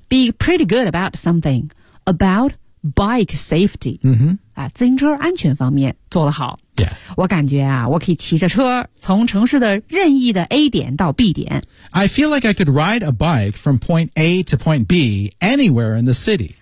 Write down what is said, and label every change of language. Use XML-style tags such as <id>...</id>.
<en>be pretty good about something about bike safety、 mm-hmm.</en> <zh>啊、自行车安全方面做得好</zh> <en>Yeah.</en> <zh>我感觉啊我可以骑着车从城市的任意的 A 点到 B 点。</zh> <en>I feel like I could ride a bike from point A to point B anywhere in the city.</en>